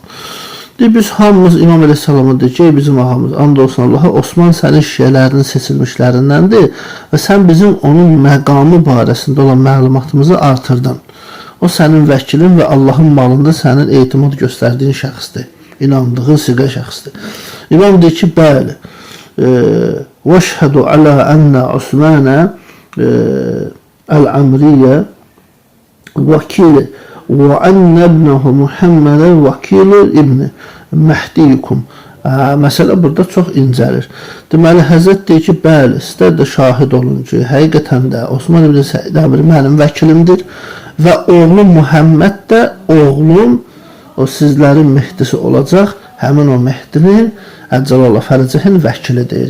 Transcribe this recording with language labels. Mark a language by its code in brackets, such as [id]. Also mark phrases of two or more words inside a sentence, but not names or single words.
[az] Deyir, biz hamımız İmam Əleyhisselama deyir ki, bizim ağamız, and olsun Allaha, Osman sənin şiələrinin seçilmişlərindəndir və sən bizim onun məqamı barəsində olan məlumatımızı artırdın. O sənin vəkilin və Allahın malında sənin etimad göstərdiyin şəxsdir, inandığın siqa şəxsdir. İmam deyir ki, bəli, [ar] وَاشْهَدُ عَلَى أَنَّ عُثْمَانَ الْعَمْرِيَّ وَكِيلِ وَأَنَّ ابْنَهُ مُحَمَّدًا وَكِيلُ ابن مهديكم. [az] Məsələ burada çox incəlir. Deməli, Həzrət deyir ki, bəli, sizlər də şahid olun ki, həqiqətən də Osman ibn Səid Əmri mənim vəkilimdir və oğlum Muhammed də oğlum o sizlərin Mehdisi olacaq, həmin o Mehdinin [ar] عجل الله فرجه [az] vəkili deyir.